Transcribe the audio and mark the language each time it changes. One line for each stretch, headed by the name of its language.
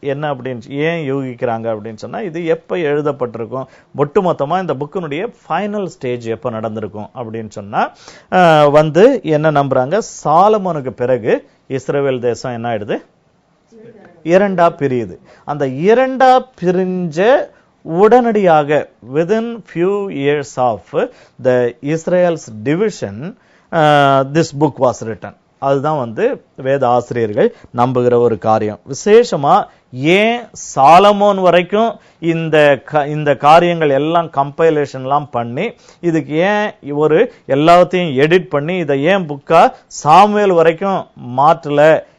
Tamil: என்ன அப்படின்னு ஏன் யூகிக்கிறாங்க அப்படின்னு சொன்னா இது எப்ப எழுதப்பட்டிருக்கும், ஒட்டுமொத்தமா இந்த புக்கினுடைய ஃபைனல் ஸ்டேஜ் எப்ப நடந்திருக்கும் அப்படின்னு சொன்னா வந்து என்ன நம்புறாங்க, சாலமோனுக்கு பிறகு இஸ்ரவேல் தேசம் என்ன ஆயிடுது, 2ஆ பிரியுது. அந்த 2ஆ பிரிஞ்ச உடனடியாக
English: within few years of the Israel's division this book was written.
Tamil: அதுதான் வந்து வேத ஆசிரியர்கள் நம்புகிற ஒரு காரியம். விசேஷமா ஏன் சாலமோன் வரைக்கும் இந்த காரியங்கள் எல்லாம் கம்பைலேஷன் எல்லாம் பண்ணி இதுக்கு ஏன் ஒரு எல்லாத்தையும் எடிட் பண்ணி இதை ஏன் புக்கா சாமுவேல் வரைக்கும் மாற்றல